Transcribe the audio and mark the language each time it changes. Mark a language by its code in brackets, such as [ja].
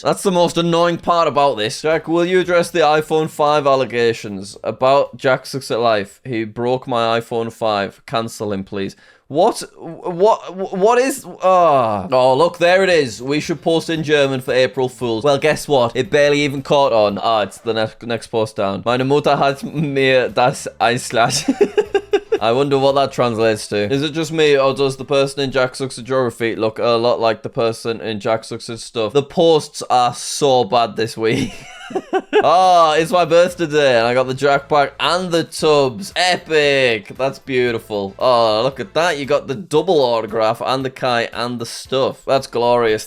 [en] That's the most annoying part about this. Jack, will you address the iPhone 5 allegations about Jack Sucks at Life? He broke my iPhone 5. Cancel him, please. What is... Oh, look, there it is. We should post in German for April Fools. Well, guess what? It barely even caught on. It's the next post down. [de] Meine Mutter hat mir das einschlagen. [en] I wonder what that translates to. Is it just me, or does the person in Jack Sucks at Geography look a lot like the person in Jack Sucks at Stuff? The posts are so bad this week. Oh, it's my birthday today, and I got the Jack Pack and the tubs. Epic. That's beautiful. Oh, look at that. You got the double autograph and the kite and the stuff. That's glorious.